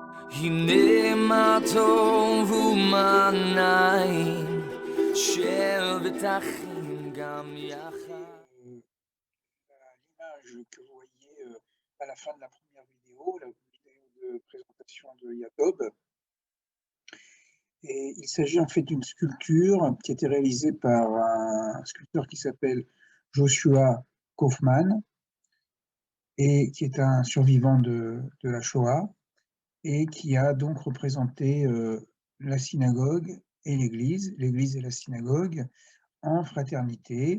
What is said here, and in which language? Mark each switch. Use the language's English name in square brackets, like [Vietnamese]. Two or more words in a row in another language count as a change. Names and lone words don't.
[Hebrew] הנה מה טוב ומה נעים, שבטחים גם יחד. [French] L'image que vous voyez à la fin de la première vidéo, la vidéo de présentation de Yatob. Et il s'agit en fait d'une sculpture qui a été réalisée par un sculpteur qui s'appelle Joshua Kaufman et qui est un survivant de la Shoah et qui a donc représenté la synagogue et l'église et la synagogue en fraternité.